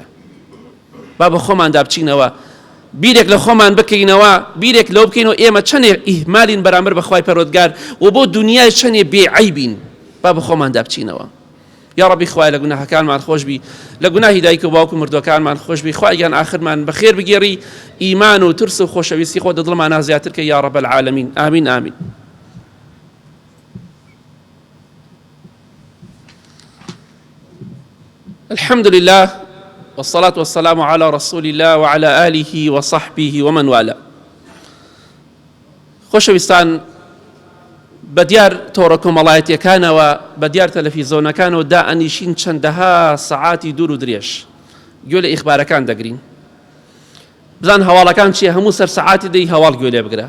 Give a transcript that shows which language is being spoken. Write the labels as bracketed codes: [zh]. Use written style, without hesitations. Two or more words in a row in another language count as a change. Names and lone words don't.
[ckb] با بە خۆماندا بچینەوە، بیرێک لە خۆمان بکەینەوە، بیرێک لەو بکەینەوە ئێمە چەندێ ئیهمالین بەرامبەر بە خوای پەروەردگار و بۆ دنیای چەندێ بێعیبین. با بە خۆماندا بچینەوە. یا ڕەبی خوای لە گوناهەکانمان خۆش بی، لە گوناهی دایک و باوک و مردوەکانمان خۆش بی، خوای گیان ئاخرمان بەخێر بگێڕی، ئیمان و ترس و خۆشەویستی خۆ دڵمانە زیاتر کە [ar] یا ڕەب العالەمین. [ckb] ئامین ئامین. [ar] الحمد لله والصلاة والسلام على رسول الله وعلى آله وصحبه ومن والاه. [ckb] خۆشەویستان، بە دیار تۆڕە کۆمەڵایەتیەکانەوە بە دیار تەلەڤیزۆنەکانەوە دائەنیشین چەندەها سەعاتی دوور و درێژ گوێ لە ئیخبارەکان دەگرین. بزان هەواڵەکان چییە؟ هەموو سەر سەعاتی دەی هەواڵ گوێ لێ بگرە.